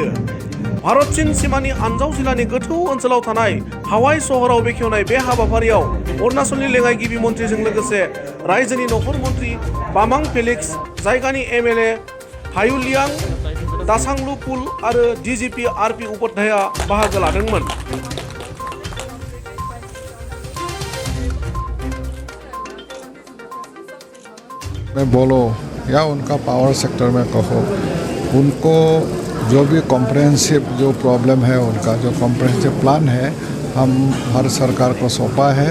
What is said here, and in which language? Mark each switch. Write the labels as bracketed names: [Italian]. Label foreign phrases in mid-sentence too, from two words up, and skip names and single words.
[Bodo] भारत चीन सीमानि आनजाव जिल्लानि गोथौ ओनसोलाव थानाय हावाइ सहराव बेखेवनाय बे हाबाफारियाव अरुणाचलनि लेङाइ गिबि मन्त्रिजों लोगोसे रायजोनि नखर मन्त्रि बामां फेलिक्स, जायगानि एमएलए हायुलियां दासांलु पुल आरो डीजीपी आरपी उपाध्याया बाहागो लादोंमोन। [Hindi] में बोलो या उनका [English] power sector [Hindi] में कहो, उनको जो भी कॉम्प्रहेंसिव जो प्रॉब्लम है, उनका जो [English] comprehensive plan [Hindi] है, हम हर सरकार को सौंपा है।